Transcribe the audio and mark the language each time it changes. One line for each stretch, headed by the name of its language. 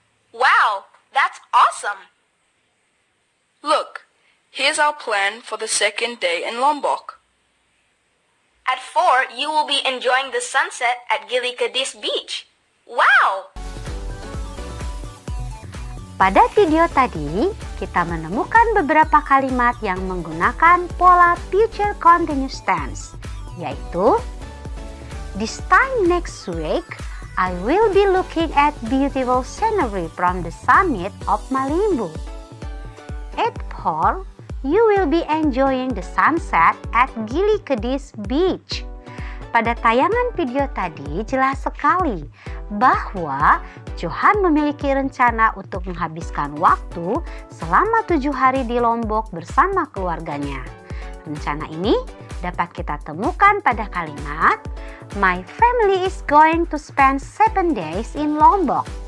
English: Wow, that's awesome. Look, here's our plan for the second day in Lombok. At 4, you will be enjoying the sunset at Gili Kadis Beach. Wow!
Indonesian: Pada video tadi, kita menemukan beberapa kalimat yang menggunakan pola future continuous tense, yaitu
English: This time next week, I will be looking at beautiful scenery from the summit of Malimbu. At 4, you will be enjoying the sunset at Gili Kedis Beach.
Indonesian: Pada tayangan video tadi jelas sekali bahwa Johan memiliki rencana untuk menghabiskan waktu selama 7 hari di Lombok bersama keluarganya. Rencana ini dapat kita temukan pada kalimat
English: My family is going to spend 7 days in Lombok.